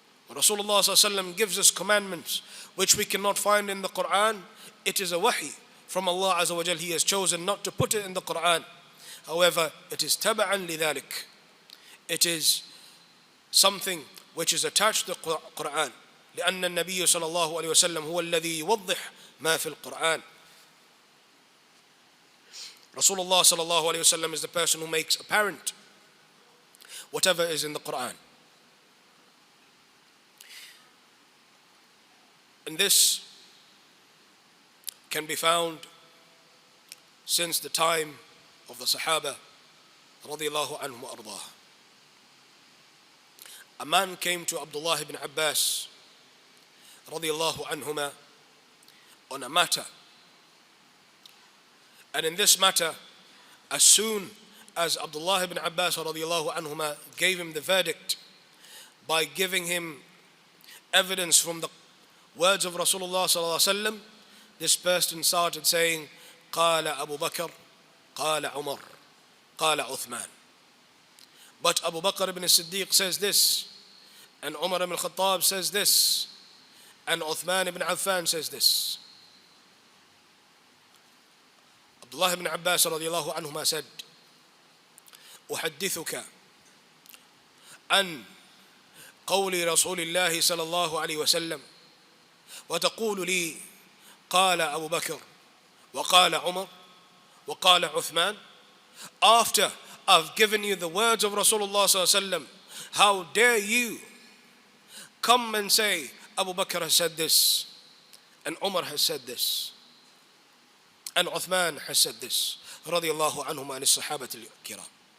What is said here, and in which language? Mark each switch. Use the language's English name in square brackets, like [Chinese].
[English] Rasulullah sallallahu alaihi wasallam gives us commandments which we cannot find in the Quran. It is a wahi from Allah Azza wa Jal. He has chosen not to put it in the Quran. However, it is [Arabic] taba'an lidhalik. [English] It is something which is attached to the Quran. [Arabic] لأن النبي صلى الله عليه وسلم هو الذي يوضح ما في القرآن. [English] Rasulullah [Arabic] صلى الله عليه وسلم [English] is the person who makes apparent whatever is in the Quran. And this can be found since the time of the Sahaba radiyallahu anhum wa ardah. A man came to Abdullah ibn Abbas radiyallahu anhuma on a matter, and in this matter, as soon as Abdullah ibn Abbas radiyallahu anhuma gave him the verdict by giving him evidence from the words of Rasulullah sallallahu alaihi wasallam, this person started saying, قال Abu Bakr, قال Umar, قال Uthman. But Abu Bakr ibn Siddiq says this, and Umar ibn Khattab says this, and Uthman ibn Affan says this. Abdullah ibn Abbas radiyallahu anhuma said, [Arabic] أحدثك عن قول رسول الله صلى الله عليه وسلم وتقول لي قال أبو بكر وقال عمر وقال عثمان. [English] After I've given you the words of Rasulullah sallallahu alaihi wasallam, how dare you come and say Abu Bakr has said this, and Umar has said this, and Uthman has said this, radiyallahu anhum an as-sahabat al-kiram.